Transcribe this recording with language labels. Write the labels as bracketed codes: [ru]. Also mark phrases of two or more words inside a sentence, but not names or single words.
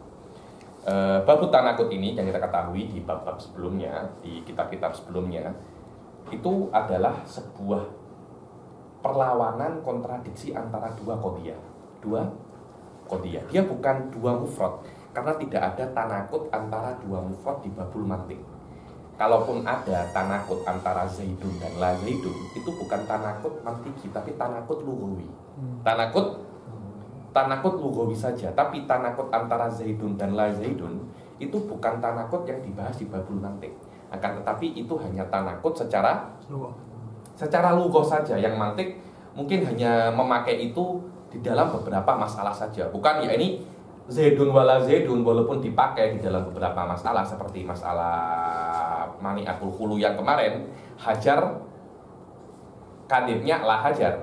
[ar] باب التناقض [id] ini yang kita ketahui di bab-bab sebelumnya, di kitab-kitab sebelumnya, itu adalah sebuah perlawanan kontradiksi antara dua qadiyah. Dia bukan dua mufrad, karena tidak ada tanakut antara dua mufrad di [ar] باب المنطق. [id] kalaupun ada tanakut antara Zaidun dan la Zaidun, itu bukan [ar] تناقض منطقي, [id] tapi [ar] تناقض لغوي. تناقض لغوي [id] saja, tapi tanakut antara Zaidun dan la Zaidun itu bukan tanakut yang dibahas di [ar] باب المنطق. [id] Akan tetapi itu hanya tanakut secara lugha saja. Yang mantik mungkin hanya memakai itu di dalam beberapa masalah saja. Bukan ya ini Zaidun wala Zaidun walaupun dipakai di dalam beberapa masalah seperti masalah [ar] مانعة الخلو [id] yang kemarin, hajar kadibnya la hajar.